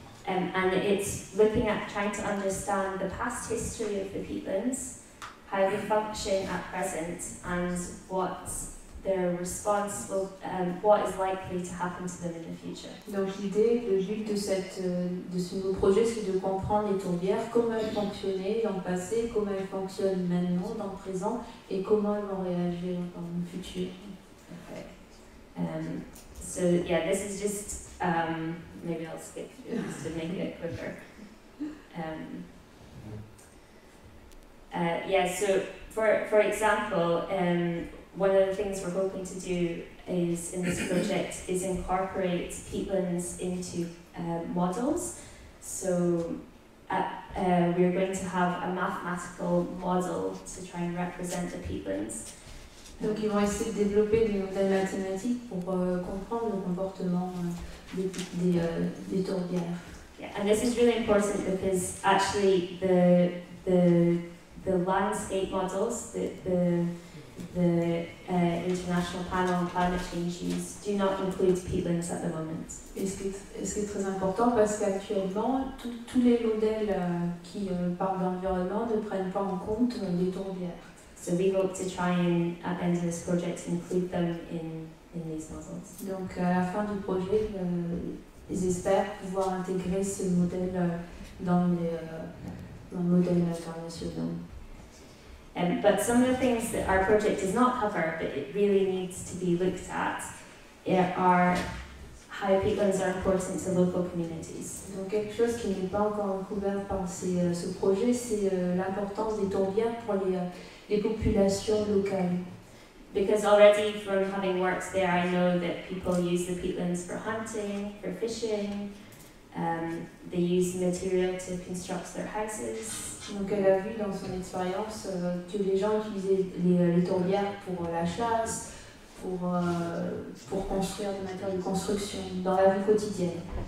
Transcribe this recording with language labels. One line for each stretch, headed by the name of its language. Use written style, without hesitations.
English: And it's looking at trying to understand the past history of the peatlands, how they function at present, and what their response will, what is likely to happen to them in the future.
French: Donc le but de ce nouveau projet, c'est de comprendre les tourbières, comment elles fonctionnaient dans le passé, comment elles fonctionnent maintenant, dans le présent, et comment elles vont réagir dans le futur.
English: Okay. So yeah, this is just, maybe I'll skip just to make it quicker. Yeah, so for example, one of the things we're hoping to do is in this project is incorporate peatlands into models. So we're going to have a mathematical model to try and represent the peatlands.
French: Donc ils vont essayer de développer des modèles mathématiques pour comprendre le comportement des tourbières.
English: Yeah, and this is really important because actually the landscape models, the international International Panel on Climate Change use do not include peatlands at the moment.
French: Et ce qui est très important parce qu'actuellement, tous les modèles qui parlent d'environnement ne prennent pas en compte les tourbières.
English: So we hope to try and, at the end of this project, include them in these nozzles.
French: Donc à la fin du projet, ils espèrent pouvoir intégrer ce modèle dans les modèles internationaux.
English: But some of the things that our project does not cover, but it really needs to be looked at, are how peatlands are important to local communities.
French: Donc quelque chose qui n'est pas encore couvert par ce projet, c'est l'importance des tourbières pour les populations locales.
English: Because already from having worked there, I know that people use the peatlands for hunting, for fishing. They use material to construct their houses.
French: Donc elle a vu dans son expérience que les gens utilisaient les tourbières pour la chasse, pour construire des matériaux de construction dans la vie quotidienne.